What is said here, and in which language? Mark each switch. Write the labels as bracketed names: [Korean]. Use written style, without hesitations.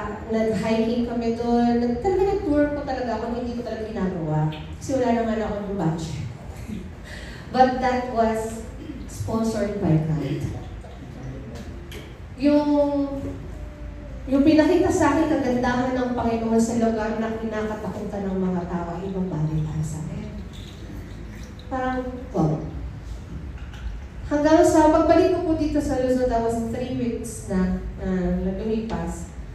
[Filipino] Nag-hiking kami doon. Talaga nag-tour ko talaga ako, hindi ko talaga ginagawa. Kasi wala naman ako ng budget. [English] But that was sponsored by God. [Filipino] Yung pinakita sa akin kagandahan ng Panginoon sa lugar na kinakatakutan ng mga tao, ibang bagay para sa akin. Parang, wow. Hanggang sa pagbalik ko po dito sa Luzon, that was 3 weeks na lumipas.